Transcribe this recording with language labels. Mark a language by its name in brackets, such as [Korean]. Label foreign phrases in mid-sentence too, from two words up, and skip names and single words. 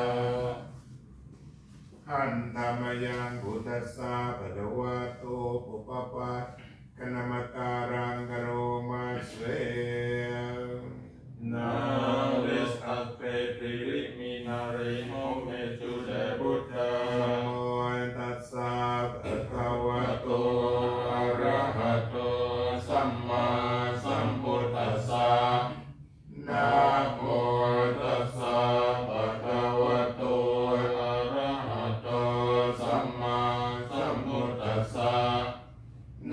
[Pali] Hantamayang Buddhassa Bhagavato Pupapa Kanamakarang Karoma [English] Now this aspect preliminary homage to the Buddha. [Pali] Namo Tassa Bhagavato Arahato Samma Sambuddhassa. Namo Tassa Bhagavato Arahato Samma Sambuddhassa.